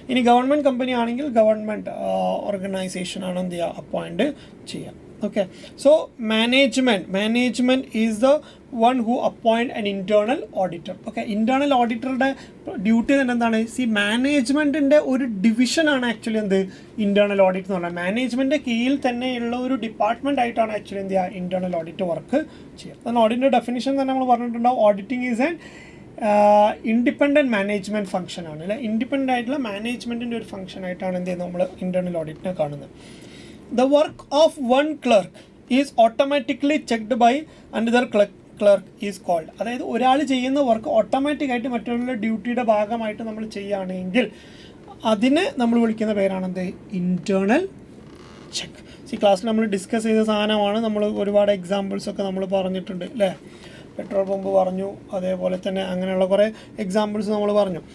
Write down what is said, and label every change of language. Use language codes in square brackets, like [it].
[ml] ഇനി government company ആണെങ്കിൽ government ഓർഗനൈസേഷനാണ് എന്ത് ചെയ്യുക? അപ്പോയിൻറ്റ് ചെയ്യുക. [en] Okay, so management is the one who appoint an internal auditor. [ml] Okay, internal auditorയുടെ duty തന്നെ എന്താണ്? മാനേജ്മെൻറ്റിൻ്റെ ഒരു ഡിവിഷനാണ് ആക്ച്വലി എന്ത്? ഇൻറ്റേർണൽ ഓഡിറ്റ് എന്ന് പറഞ്ഞാൽ മാനേജ്മെൻറ്റിൻ്റെ കീഴിൽ തന്നെയുള്ള ഒരു ഡിപ്പാർട്ട്മെൻറ്റ് ആയിട്ടാണ് ആക്ച്വലി എന്ത് ചെയ്യുക? ഇൻറ്റേർണൽ ഓഡിറ്റ് വർക്ക് ചെയ്യുക. എന്നാൽ ഓഡിറ്റിൻ്റെ ഡെഫിനിഷൻ തന്നെ നമ്മൾ പറഞ്ഞിട്ടുണ്ടാവും. [en] auditing is an independent management function [ml] ആണ് അല്ലേ? ഇൻഡിപെൻഡൻ്റ് ആയിട്ടുള്ള മാനേജ്മെൻറ്റിൻ്റെ ഒരു ഫംഗ്ഷൻ ആയിട്ടാണ് എന്ത് ചെയ്യുന്നത്? നമ്മൾ ഇൻറ്റേർണൽ ഓഡിറ്റിനെ കാണുന്നത്. [en] The work of one clerk is automatically checked by another clerk is called. [ml] അതായത് ഒരാൾ ചെയ്യുന്ന വർക്ക് ഓട്ടോമാറ്റിക്കായിട്ട് മറ്റുള്ള ഡ്യൂട്ടിയുടെ ഭാഗമായിട്ട് നമ്മൾ ചെയ്യുകയാണെങ്കിൽ അതിനെ നമ്മൾ വിളിക്കുന്ന പേരാണെന്ത്? Internal check. ക്ലാസ്സിൽ നമ്മൾ ഡിസ്കസ് ചെയ്ത സാധനമാണ്. നമ്മൾ ഒരുപാട് എക്സാമ്പിൾസൊക്കെ നമ്മൾ പറഞ്ഞിട്ടുണ്ട് അല്ലേ? പെട്രോൾ പമ്പ് പറഞ്ഞു, അതേപോലെ തന്നെ അങ്ങനെയുള്ള കുറേ എക്സാമ്പിൾസ് നമ്മൾ പറഞ്ഞു.